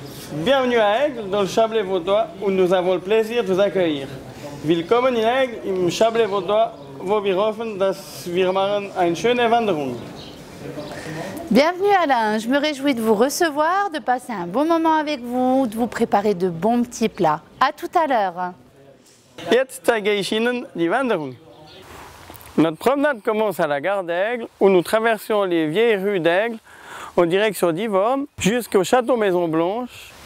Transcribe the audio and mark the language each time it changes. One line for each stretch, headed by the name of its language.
French: Bienvenue à Aigle, dans le Chablais vaudois, où nous avons le plaisir de vous accueillir.
German: Willkommen in Aigle, im Chablais vaudois, wo wir hoffen, dass wir machen eine schöne Wanderung.
French: Bienvenue Alain, je me réjouis de vous recevoir, de passer un bon moment avec vous, de vous préparer de bons petits plats. À tout à l'heure.
German: Jetzt zeige ich Ihnen die Wanderung.
French: Notre promenade commence à la gare d'Aigle, où nous traversons les vieilles rues d'Aigle en direction d'Yvonne jusqu'au château Maison Blanche.